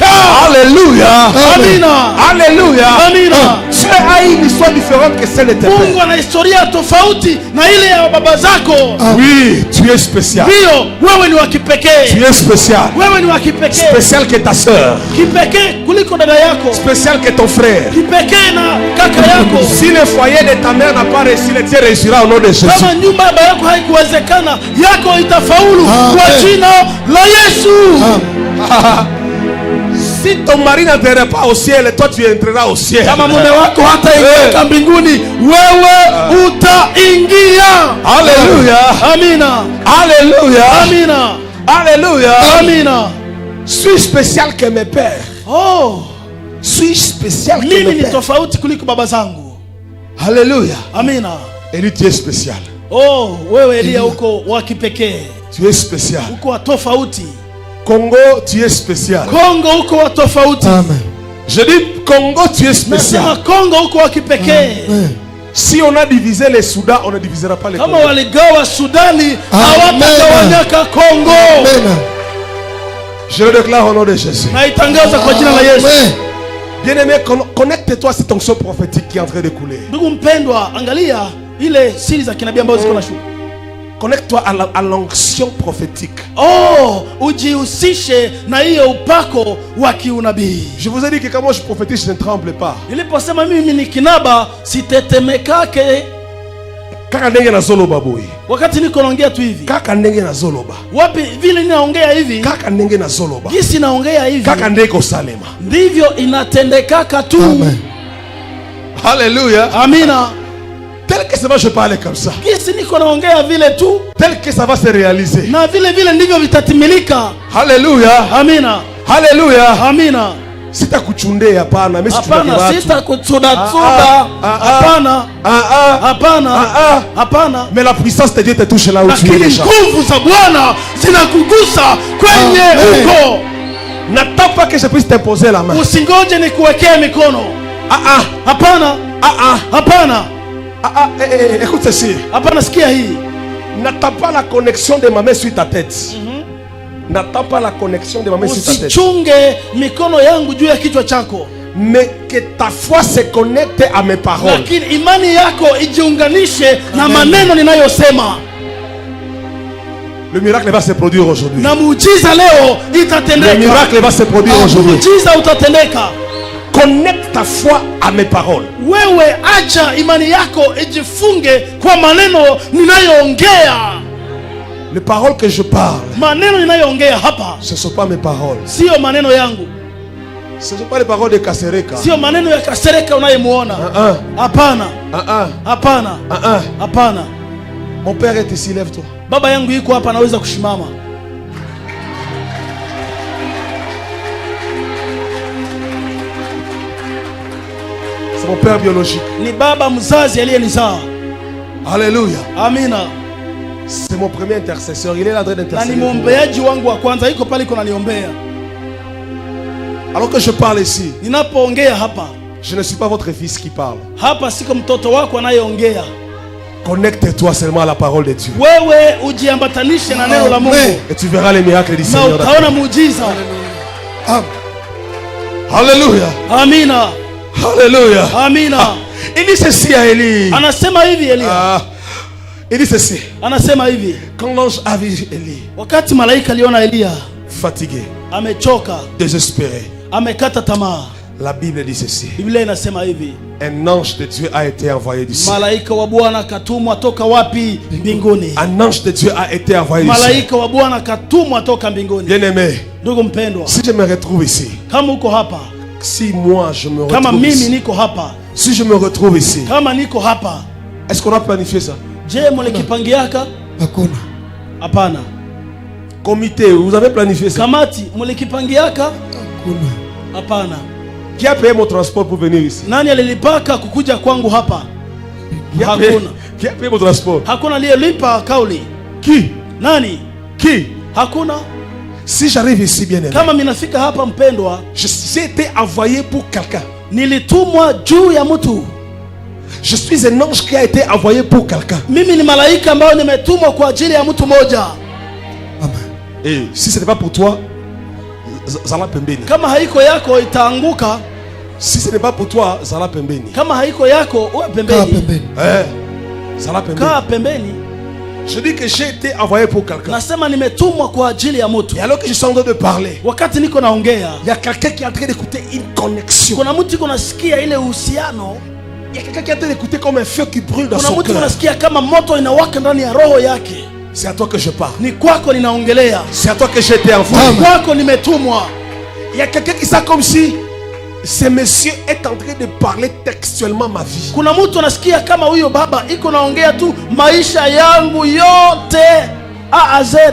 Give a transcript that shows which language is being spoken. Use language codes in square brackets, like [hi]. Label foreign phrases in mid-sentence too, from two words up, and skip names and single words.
[fr] Alléluia. [sw] Amina. [fr] Alléluia. [sw] Amina. [fr] Dieu a une histoire différente que celle de tes pères. [sw] Mungu ana historia tofauti na ile ya baba zako. [fr] Oui, tu es spécial. [sw] Ndio, wewe ni wa kipekee. [fr] Tu es spécial. [sw] Wewe ni wa kipekee. [fr] Spécial que ta sœur. [sw] Kipekee kuliko dada yako. [fr] Spécial que ton frère. [sw] Kipekee na kaka yako. [fr] Si le foyer de ta mère n'a pas réussi, le tien réussira au nom de Jésus. [sw] Kama nyumba ya baba yako haikuwezekana, yako itafaulu kwa jina la Yesu. [fr] Si ton mari n'entrera pas au ciel, toi tu entreras au ciel. [sw] Kama mume wako hataingia mbinguni, wewe utaingia. [fr] Alléluia. [sw] Amina. [fr] Alléluia. [sw] Amina. [fr] Alléluia. [sw] Amina. [fr] Suis spécial que mes pères. Oh, suis spécial que [sw] mimi [fr] mes [sw] ni [fr] pères. [sw] tofauti kuliko baba zangu. [fr] Alléluia. [sw] Amina. [fr] Eli, tu es spécial. [sw] Oh, wewe Elia uko wa kipekee. [fr] Tu es spécial. [sw] Uko wa tofauti. [fr] Congo, tu es spécial. [sw] Kongo uko wa tofauti. Amen. [fr] Je dis Congo, tu es spécial. [sw] Nasema Kongo uko wa kipekee. [fr] Si on a divisé les Soudan, on ne divisera pas les Congo. [sw] Kama waligawa Sudani, hawatagawanyaka Kongo. [fr] Je le déclare au nom de Jésus. [sw] Naitangaza kwa jina la Yesu. [fr] Bien-aimé, connecte-toi à cette onction prophétique qui est en train de couler. [sw] Ndugu mpendwa, angalia ile siri za kinabii ambazo ziko na shuka. [fr] Connecte-toi à l'onction prophétique. [sw] Oh, ujihusishe na hiyo upako wa kiunabii. [fr] Je vous ai dit que quand moi je prophétise, je ne tremble pas. [sw] Niliposema mimi ni kinaba, sitetemekake. [ln] Kaka ndenge na zoloba boy. [sw] Wakati niko naongea tu hivi. [ln] Kaka ndenge na zoloba. [sw] Wapi vile ninaongea hivi? [ln] Kaka ndenge na zoloba. [sw] Gisi naongea hivi. [ln] Kaka ndeko salema. [sw] Ndivyo inatendekaka tu. [fr] Amen. Alléluia. [sw] Amina. [fr] Tel que ça va, je parle comme ça. [sw] Gisi niko naongea vile tu. [fr] Tel que ça va se réaliser. [sw] Na vile vile ndivyo vitatimilika. [fr] Alléluia. [sw] Amina. [fr] Alléluia. [sw] Amina. Sitakuchunde hapana, mimi hapana, sitakuchuda. Hapana. Hapana. Hapana. [fr] Mais la puissance de Dieu te touche là où tu es déjà. [sw] Nguvu za Bwana zinakugusa kwenye uko. [fr] N'attends pas que je puisse t'imposer la main. [sw] Usingoje nikuwekee mikono. Hapana. Hapana. [fr] Écoute ceci. [sw] Hapana, sikia hii. [fr] N'attends pas la connexion de ma main sur ta tête. N'attends pas la connexion de ma main sur ta tête. [sw] Usichunge mikono yangu juu ya kichwa chako. [fr] Mais que ta foi se connecte à mes paroles. [sw] Lakini imani yako ijiunganishe na maneno ninayosema. [fr] Le miracle va se produire aujourd'hui. [sw] Na muujiza leo itatendeka. [fr] Le miracle va se produire aujourd'hui. [sw] Muujiza utatendeka. [fr] Connecte ta foi à mes paroles. [sw] Wewe acha imani yako ijifunge kwa maneno ninayoongea. [fr] Les paroles que je parle, [sw] maneno ninayoongea hapa, [fr] ce ne sont pas mes paroles. [sw] Sio maneno yangu. [fr] Ce ne sont pas les paroles de Kasereka. [sw] Sio maneno ya Kasereka unayemuona. Hapana. Hapana. Hapana. [fr] Mon père est ici, lève-toi. [sw] Baba yangu yuko hapa, anaweza kushimama. [fr] C'est mon père biologique. [sw] Ni baba mzazi aliyenizaa. [fr] Alléluia. [sw] Amina. [fr] C'est mon premier intercesseur. Il est là en train d'intercéder. [sw] Na ni muombeaji wangu wa kwanza, yuko pale kuna niombea. [fr] Alors que je parle ici, [sw] ninapoongea hapa, [fr] je ne suis pas votre fils qui parle. [sw] Hapa siko mtoto wako anayeongea. [fr] Connecte-toi seulement à la parole de Dieu. [sw] Wewe ujiambatanishe na neno la Mungu. [fr] Et tu verras les miracles du Seigneur. [sw] Na utaona muujiza. [fr] Alléluia. [sw] Amina. [fr] Alléluia. [sw] Amina. [fr] Il dit ceci à Élie. [sw] Anasema hivi Elia. [fr] Il dit ceci. [sw] Anasema hivi. [fr] Quand l'ange a vu Élie, [sw] wakati malaika aliona Elia [fr] fatigué, [sw] amechoka, [fr] désespéré, [sw] amekata tamaa, [fr] la Bible dit ceci. [sw] Biblia inasema hivi. [fr] Un ange de Dieu a été envoyé du ciel. [sw] Malaika wa Bwana katumwa toka wapi? Mbinguni. [fr] Un ange de Dieu a été envoyé du ciel. [sw] Malaika wa Bwana katumwa toka mbinguni. [fr] Bien-aimé, [sw] ndugu mpendwa, [fr] si je me retrouve ici, [sw] kama uko hapa, [fr] si moi je me retrouve [sw] kama mimi [fr] ici, [sw] niko hapa, [fr] si je me retrouve ici, [sw] kama niko hapa, [fr] est-ce qu'on a planifié ça? Je, [sw] mlikipangiaka? Hakuna. Hapana. [fr] Comité, vous avez planifié ça? [sw] Kamati, mlikipangiaka? Hakuna. Hapana. [fr] Qui a payé mon transport pour venir ici? [sw] Nani alilipaka kukuja kwangu hapa? Hakuna. [fr] Qui a payé mon transport? [sw] Hakuna aliyelipa kauli. [fr] Qui? [sw] Nani? [fr] Qui? [sw] Hakuna. [fr] Si j'arrive ici, bien aimé, [sw] kama minafika hapa mpendwa, [fr] j'ai été envoyé pour quelqu'un. [sw] Nilitumwa juu ya mtu. [fr] Je suis un ange qui a été envoyé pour quelqu'un. [sw] Mimi ni malaika ambao nimetumwa kwa ajili ya mtu moja. [fr] Amen. Et si ce n'est pas pour toi, [ln] zala pembeni. [sw] Kama haiko yako itaanguka. [fr] Si ce n'est pas pour toi, [ln] zala pembeni. [sw] Kama haiko yako uwe pembeni. [ln] Zala pembeni. [sw] Kaa pembeni. [fr] Je dis que j'ai été envoyé pour quelqu'un. [sw] Nasema nimetumwa kwa ajili ya mtu. [fr] Et alors que je suis en train de parler, [sw] wakati niko naongea, [fr] il y a quelqu'un qui est en train d'écouter une connexion. [sw] Kuna mtu iko nasikia ile uhusiano. [fr] Il y a quelqu'un qui est en train d'écouter comme un feu qui brûle dans son cœur. [sw] Kuna mtu anasikia kama moto inawaka ndani ya roho yake. [fr] C'est à toi que je parle. [sw] Ni kwako ninaongelea. [fr] C'est à toi que j'ai été envoyé. [sw] Ni kwako nimetumwa. [fr] Il y a quelqu'un qui sent comme si ce monsieur est en train de parler textuellement ma vie. [sw] Kuna mtu anasikia kama huyo baba iko naongea tu maisha yangu yote [fr] A à Z.